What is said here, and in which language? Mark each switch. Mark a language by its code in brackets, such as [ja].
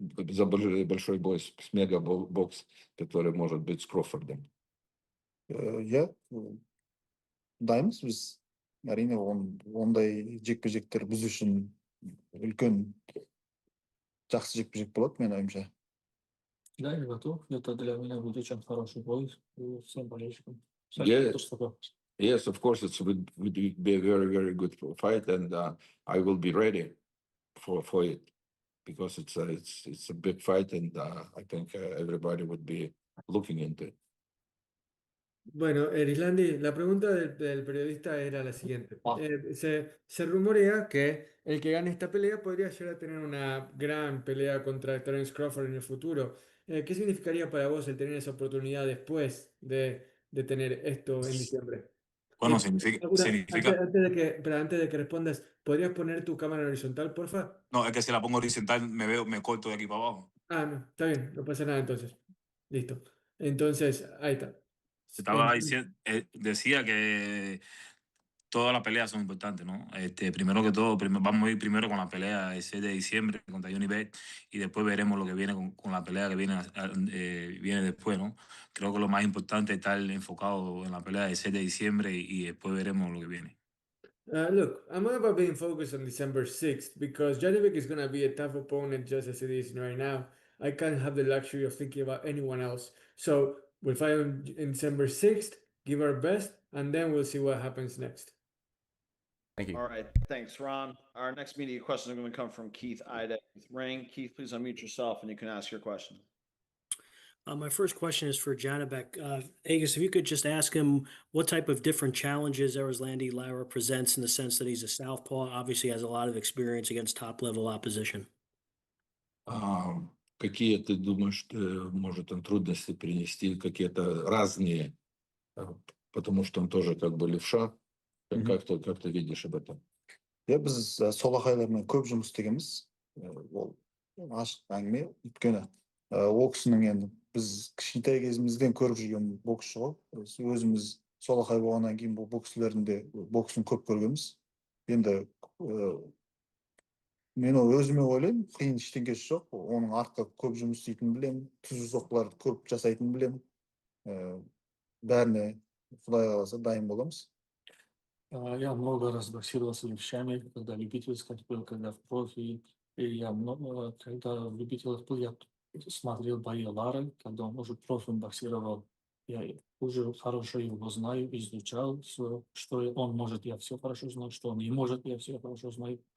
[ru] За большой бой с мега-бокс, который может быть с Крофордом. [kk] Дайынбыз біз. Әрине, ондай жекпе-жектер біз үшін үлкен жақсы жекпе-жек болады, мен ойымша. [ru] Да, я готов. Это для меня будет очень хороший бой. Всем болельщикам. [en] Yes, of course, it would be a very, very good fight, and I will be ready for it because it's a big fight, and I think everybody would be looking into it. [es] Bueno, Erislandi, la pregunta del periodista era la siguiente. Se rumorea que el que gane esta pelea podría llegar a tener una gran pelea contra Terence Crawford en el futuro. ¿Qué significaría para vos el tener esa oportunidad después de tener esto en diciembre? Bueno, significa... Antes de que respondas, ¿podrías poner tu cámara horizontal, porfa? No, es que si la pongo horizontal me corto de aquí para abajo. No, está bien, no pasa nada entonces. Listo. Entonces, ahí está. Estaba diciendo, decía que todas las peleas son importantes, ¿no? Primero que todo, vamos a ir primero con la pelea del 6 de diciembre contra Janibek y después veremos lo que viene con la pelea que viene después, ¿no? Creo que lo más importante es estar enfocado en la pelea del 6 de diciembre y después veremos lo que viene. [en] Look, I'm all about being focused on December 6th because Janibek is going to be a tough opponent just as it is right now. I can't have the luxury of thinking about anyone else. So we'll fight on December 6th, give our best, and then we'll see what happens next. Thank you. All right. Thanks, Ron. Our next media question is going to come from Keith Ida with Ring. Keith, please unmute yourself and you can ask your question. My first question is for Janibek. Agus, if you could just ask him what type of different challenges Erislandy Lara presents in the sense that he's a southpaw, obviously has a lot of experience against top-level opposition. [ru] Какие ты думаешь, может он трудности принести, какие-то разные, потому что он тоже как бы левша. Как ты видишь об этом? [kk] Иә, біз солақайлармен көп жұмыс істегенбіз. Ол ашық әңгіме. Өйткені ол кісінің енді біз кішкентай кезімізден көріп жүрген боксшы ғой. Өзіміз солақай болғаннан кейін бұл боксшілердің де боксын көп көргенбіз. Енді мен ол өзіме ойлаймын, қиын ештеңкесі жоқ. Оның артқа көп жұмыс істейтінін білемін, түзу соққыларды көп жасайтынын білемін. Бәріне Құдай қаласа дайын боламыз. [ru] Я много раз боксировал с левшами, когда любительский был, когда в профи. И я много, когда в любительских был, я смотрел бои Лары, когда он уже профи боксировал. Я уже хорошо его знаю, изучал все, что он может, я все хорошо знаю, что он не может, я все хорошо знаю.